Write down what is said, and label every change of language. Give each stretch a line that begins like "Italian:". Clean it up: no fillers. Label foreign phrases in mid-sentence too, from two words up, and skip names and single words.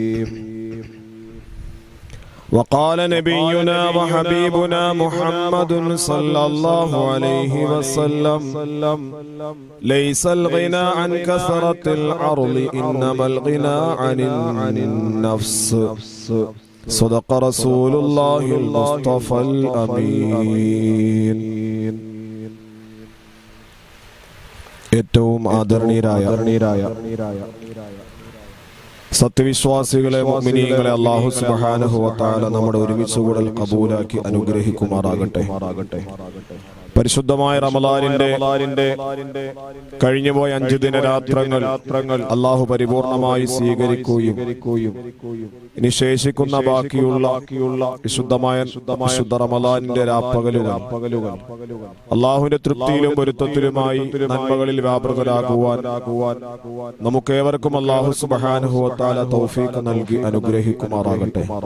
Arabic: وقال نبينا وحبيبنا محمد صلى الله عليه وسلم ليس الغنى عن كثرة العرض إنما الغنى عن النفس. صدق رسول الله المصطفى الأمين.
Malayalam: ഏറ്റവും ആദരണീയരായ സത്യവിശ്വാസികളെ മുഅ്മിനീങ്ങളെ
Arabic: الله سبحانه وتعالى
Malayalam: നമ്മുടെ ഒരുമിച്ചുകൂടൽ കബൂലാക്കി അനുഗ്രഹിക്കുമാറാകട്ടെ. പരിശുദ്ധമായ റമളാനിന്റെ കഴിഞ്ഞുപോയ 5 ദിനരാത്രങ്ങൾ അല്ലാഹു പരിപൂർണമായി സ്വീകരിക്കുകയും ഇനി ശേഷിക്കുന്ന ബാക്കിയുള്ള വിശുദ്ധ റമളാനിന്റെ രാപ്പകലുകൾ അല്ലാഹുവിന്റെ തൃപ്തിയിലും പൊരുത്തത്തിലുമായി നന്മകളിൽ വ്യാപൃതരാകുവാൻ നമുക്കേവർക്കും
Arabic: الله سبحانه وتعالى
Malayalam: തൗഫീഖ് നൽകി അനുഗ്രഹിക്കുമാറാകട്ടെ.